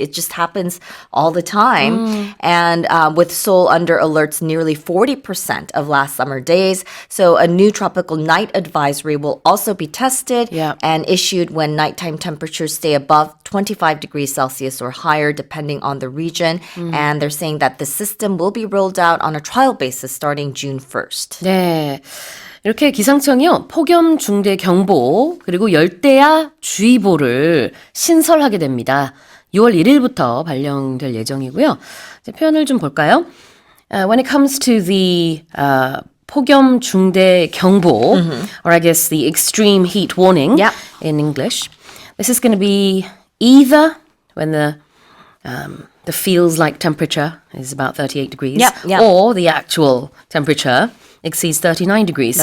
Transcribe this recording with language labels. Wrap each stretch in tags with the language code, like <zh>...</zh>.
<en>It just happens all the time. And with Seoul under alerts nearly 40% of last summer days. So a new tropical night advisory will also be tested and issued when nighttime temperatures stay above 25 degrees Celsius or higher, depending on the region. And they're saying that the system will be rolled out on a trial basis starting June 1st.</en> <ko>네. 이렇게 기상청이요, 폭염 중대 경보, 그리고 열대야 주의보를 신설하게 됩니다. 6월 1일부터 발령될 예정이고요. 이제 표현을 좀 볼까요?</ko> <en>When it comes to the</en> <ko>폭염 중대 경보,</ko> <en>or I guess the extreme heat warning in English, this is going to be either when the feels like temperature is about 38 degrees, or the actual temperature exceeds 39 degrees.</en>